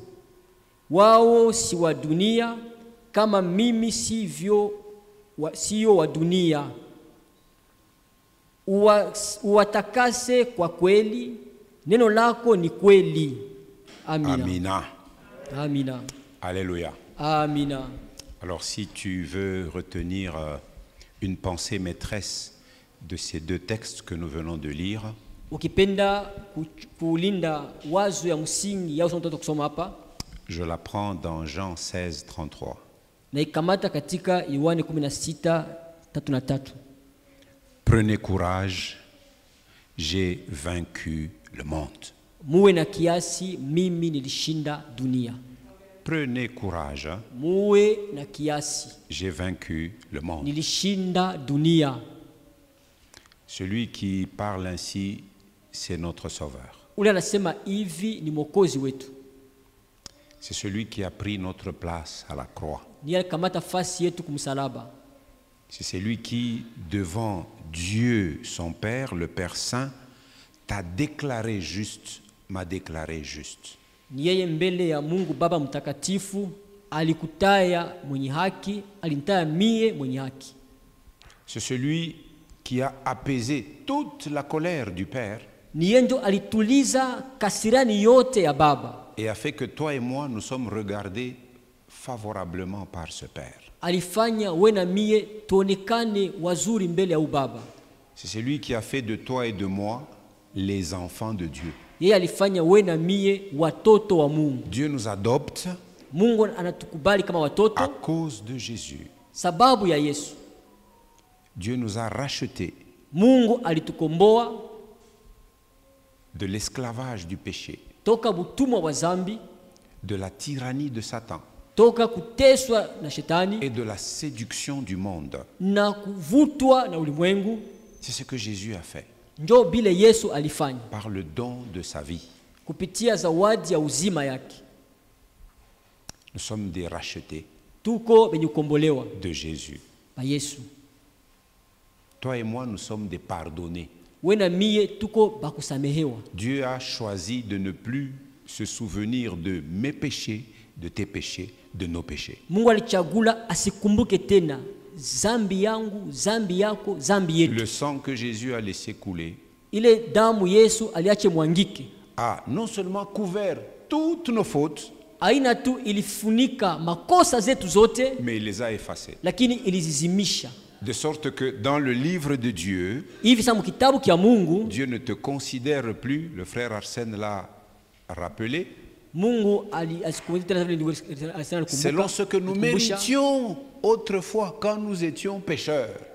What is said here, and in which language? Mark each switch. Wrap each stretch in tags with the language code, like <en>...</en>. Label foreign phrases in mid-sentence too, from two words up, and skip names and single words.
<sw>Wao si wa dunia, kama mimi sio wa dunia. Uwatakase kwa kweli, neno lako ni kweli. Amina. Amina. Amina.</sw> <fr>Alléluia.</fr> <sw>Amina.</sw> <fr>Alors si tu veux retenir une pensée maîtresse de ces deux textes que nous venons de lire,</fr> <sw>ukipenda kulinda wazo ya msingi ya usomo kusoma hapa,</sw> <fr>je la prends dans Jean 16:33.</fr> <sw>Na ikamata katika Yohane 16:33.</sw> <fr>Prenez courage, j'ai vaincu le monde.</fr> <sw>Muwe na kiasi, mimi nilishinda dunia.</sw> <fr>Prenez courage,</fr> <sw>muwe na kiasi,</sw> <fr>j'ai vaincu le monde.</fr> <sw>Nilishinda dunia.</sw> <fr>Celui qui parle ainsi, c'est notre Sauveur.</fr> <sw>Ule anasema hivi ni Mwokozi wetu.</sw> <fr>C'est celui qui a pris notre place à la croix.</fr> <sw>Ni alikamata fasi yetu kumsalaba.</sw> <fr>C'est celui qui, devant Dieu, son Père, le Père Saint, t'a déclaré juste, m'a déclaré juste.</fr> <sw>Ni yeye mbele ya Mungu Baba mtakatifu alikutaya mwenye haki, alinitaya mie mwenye haki.</sw> <fr>C'est celui qui a apaisé toute la colère du Père.</fr> <sw>Ni yeye ndo alituliza kasirani yote ya Baba.</sw> <fr>Et a fait que toi et moi nous sommes regardés favorablement par ce Père.</fr> <sw>Alifanya wewe na mie tuonekane wazuri mbele ya Baba.</sw> <fr>C'est celui qui a fait de toi et de moi les enfants de Dieu.</fr> <sw>Yeye alifanya wewe na mie watoto wa Mungu.</sw> <fr>Dieu nous adopte.</fr> <sw>Mungu anatukubali kama watoto</sw> <fr>à cause de Jésus.</fr> <sw>Sababu ya Yesu.</sw> <fr>Dieu nous a rachetés.</fr> <sw>Mungu alitukomboa</sw> <fr>de l'esclavage du péché.</fr> <sw>Toka butumwa wa zambi,</sw> <fr>de la tyrannie de Satan.</fr> <sw>Toka kuteswa na shetani</sw> <fr>et de la séduction du monde.</fr> <sw>Na kuvutwa na ulimwengu.</sw> <fr>C'est ce que Jésus a fait.</fr> <sw>Njo bile Yesu alifanya.</sw> <fr>Par le don de sa vie.</fr> <sw>Kupitia zawadi ya uzima yake.</sw> <fr>Nous sommes des rachetés.</fr> <sw>Tuko benye kukombolewa</sw> <fr>de Jésus.</fr> <sw>Ba Yesu.</sw> <fr>Toi et moi, nous sommes des pardonnés.</fr> <sw>Wena mie tuko bakusamehewa.</sw> <fr>Dieu a choisi de ne plus se souvenir de mes péchés, de tes péchés, de nos péchés.</fr> <sw>Mungu alichagula asikumbuke tena zambi yangu, zambi yako, zambi yetu.</sw> <fr>Le sang que Jésus a laissé couler.</fr> <sw>Ile damu Yesu aliache mwangike.</sw> <fr>A non seulement couvert toutes nos fautes,</fr> <sw>aina tu ilifunika makosa zetu zote,</sw> <fr>mais il les a effacées.</fr> <sw>Lakini ilizizimisha.</sw> <fr>De sorte que dans le livre de Dieu, Dieu ne te considère plus, le frère Arsène l'a rappelé, selon ce que nous méritions autrefois quand nous étions pécheurs.</fr>